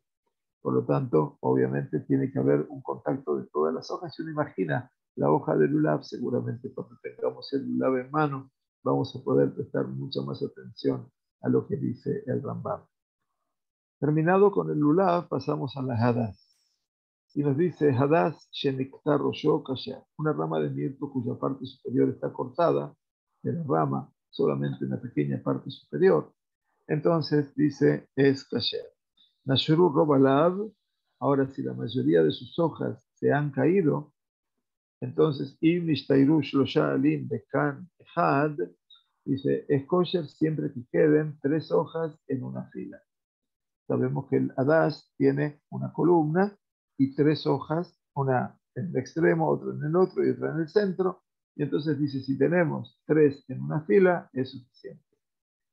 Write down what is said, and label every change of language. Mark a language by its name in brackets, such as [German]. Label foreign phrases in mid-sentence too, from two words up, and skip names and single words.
[Spanish] Por lo tanto, obviamente tiene que haber un contacto de todas las hojas. Si uno imagina la hoja del lulav, seguramente cuando tengamos el lulav en mano, vamos a poder prestar mucha más atención a lo que dice el Rambam. Terminado con el lulav, pasamos a la hadas. Y nos dice [Hebrew] הדס שנקטם ראשו כשר, [Spanish] una rama de mirto cuya parte superior está cortada de la rama, solamente una pequeña parte superior. Entonces dice es kasher. [Hebrew] נשרו רוב עליו, [Spanish] ahora si la mayoría de sus hojas se han caído, entonces [Hebrew] אם נשתיירו שלשה עלים בקן אחד, [Spanish] dice es kosher siempre que queden 3 hojas en una fila. Sabemos que el hadash tiene una columna y 3 hojas, una en el extremo, otra en el otro y otra en el centro. Y entonces dice, si tenemos 3 en una fila, es suficiente.